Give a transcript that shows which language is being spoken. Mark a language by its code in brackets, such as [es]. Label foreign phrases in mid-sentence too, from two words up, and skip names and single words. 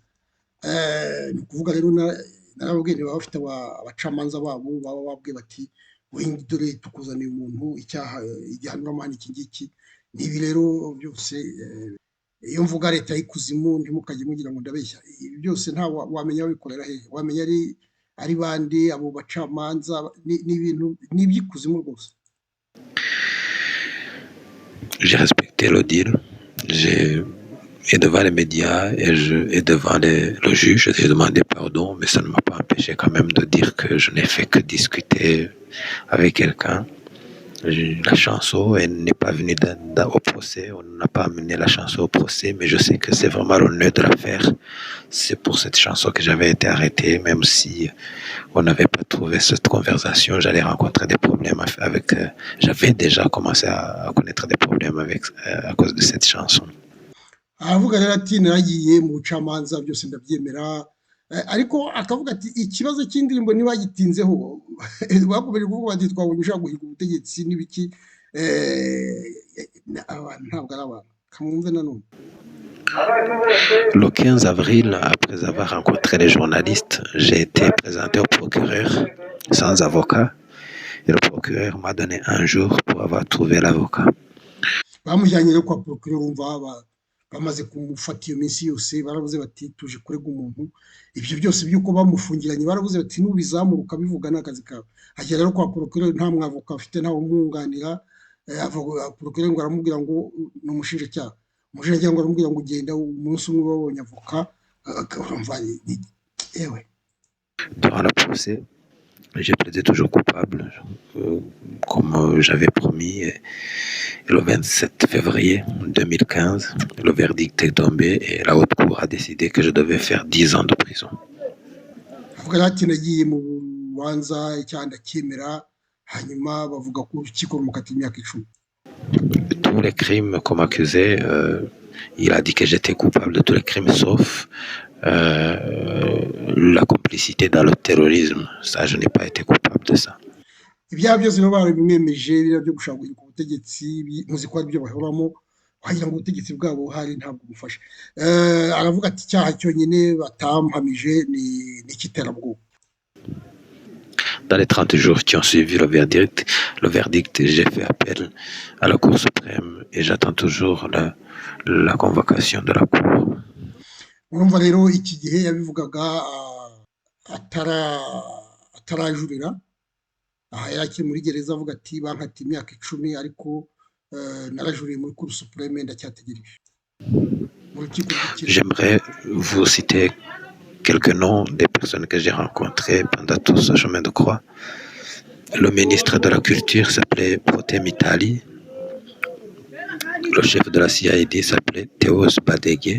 [rw] Ni kuvuga rero narababwiye baba bafite abacamanza babo baba babwiye bati wenda dore tukuzaniye umuntu icyaha igihanura amahane iki ngiki n'ibi rero byose iyo mvuga leta y'ikuzimu ntimukajye mugira ngo ndabeshya, ibi byose nta wamenya abikorera hehe, wamenya ari bande abo bacamanza, n'ibintu n'iby'ikuzimu rwose. [fr] J'ai respecté le deal. Et devant les médias et devant le juge, j'ai demandé pardon, mais ça ne m'a pas empêché quand même de dire que je n'ai fait que discuter avec quelqu'un. La chanson, elle n'est pas venue au procès, on n'a pas amené la chanson au procès, mais je sais que c'est vraiment le nœud de l'affaire. C'est pour cette chanson que j'avais été arrêté, même si on n'avait pas trouvé cette conversation, j'allais rencontrer des problèmes avec... j'avais déjà commencé à connaître des problèmes à cause de cette chanson. [rw] aravuga rero ati naragiye mu bucamanza byose ndabyemera, ariko akavuga ati ikibazo cy'indirimbo ntibagitinzeho, bakomeje kuvuga bati twabonye ushaka guhiga ubutegetsi n'ibiki, abantu ntabwo ari abantu, kamwumve nanone. [fr] Le 15 avril, après avoir rencontré les journalistes, j'ai été présenté au procureur sans avocat. Et le procureur m'a donné un jour pour avoir trouvé l'avocat. [rw] bamujyanye rero kwa procureur, umva bamaze kumufata iyo minsi yose baravuze bati tuje kurega umuntu, ibyo byose by'uko bamufungiranye baravuze bati n'ubizamura ukabivuga n'akazi kawe. Agera rero kwa procureur nta mwavoka afite, ntawe umwunganira, procureur ngo aramubwira ngo ni umushinjacyaha, umushinjacyaha ngo aramubwira ngo ugenda umunsi umwe babonye avoka, yewe. [fr] Durant le procès, j'ai plaidé toujours coupable, comme j'avais promis. Et le 27 février 2015, le verdict est tombé et la haute cour a décidé que je devais faire 10 ans de prison. [rw] avuga ati nagiye mu rubanza icyaha ndacyemera, hanyuma bavuga ko urukiko rumukata imyaka 10. [fr] Tous les crimes qu'on m'accusait, il a dit que j'étais coupable de tous les crimes sauf la complicité dans le terrorisme. Ça, je n'ai pas été coupable de ça. [rw] Ibyaha byose rero barabimwemeje, biriya byo gushaka guhirika ubutegetsi, muzi ko ari byo bahoramo, wagira ngo ubutegetsi bwabo hari ntabwo bufasha. Aravuga ati icyaha cyonyine batampamije ni icy'iterabwoba. [fr] Dans les 30 jours qui ont suivi le verdict, j'ai fait appel à la Cour suprême et j'attends toujours la convocation de la Cour. [rw] Urumva rero iki gihe yabivugaga atarajurira, aha yari akiri muri gereza avuga ati bankatiye imyaka 10 ariko narajuriye muri Cour suprême ndacyategereje. [fr] J'aimerais vous citer quelques noms des personnes que j'ai rencontrées pendant tout ce chemin de croix. Le ministre de la Culture s'appelait Protais Mitali. Le chef de la CID s'appelait Théos Badégué.